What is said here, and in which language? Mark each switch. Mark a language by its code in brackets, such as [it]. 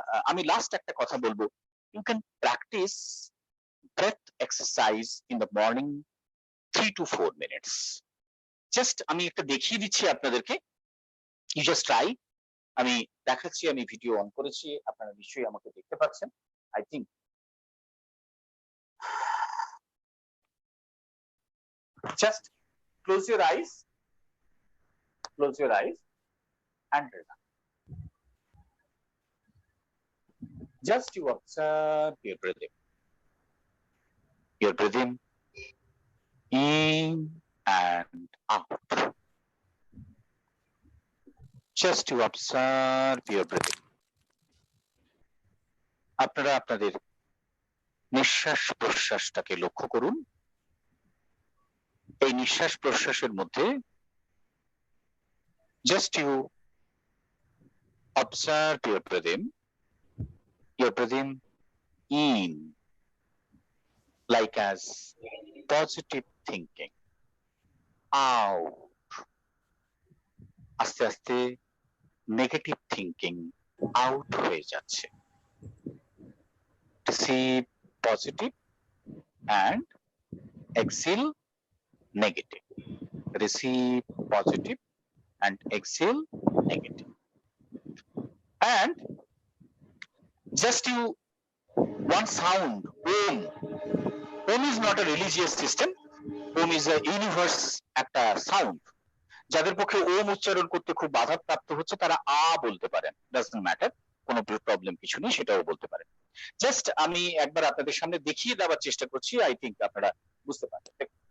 [bn] আমি লাস্ট একটা কথা বলবো, [en] You can practise breath exercise in the morning 3 to 4 minutes. [bn] Just আমি একটা দেখিয়ে দিচ্ছি আপনাদেরকে, ইউ জাস্ট ট্রাই। আমি দেখাচ্ছি, আমি ভিডিও অন করেছি, আপনারা নিশ্চয়ই আমাকে দেখতে পাচ্ছেন। [en] I think just close your eyes and relax. Just you observe your breathing in and out. Just to observe your breathing. [bn] আপনারা আপনাদের নিঃশ্বাস প্রশ্বাসটাকে লক্ষ্য করুন। এই নিঃশ্বাস প্রশ্বাসের মধ্যে [en] just you observe your breathing in like as positive thinking, out [bn] আস্তে আস্তে নেগেটিভ থিঙ্কিং আউট হয়ে যাচ্ছে। [en] Receive positive and exhale negative. Receive positive and exhale negative. And just you one sound, Om. Om is not a religious system. Om is a universe একটা sound. [bn] যাদের পক্ষে ওম উচ্চারণ করতে খুব বাধাপ্রাপ্ত হচ্ছে তারা আ বলতে পারেন, [en] doesn't matter, [bn] কোনো প্রবলেম কিছু নেই, সেটাও বলতে পারেন। জাস্ট আমি একবার আপনাদের সামনে দেখিয়ে দেওয়ার চেষ্টা করছি, আই থিঙ্ক আপনারা বুঝতে পারবেন।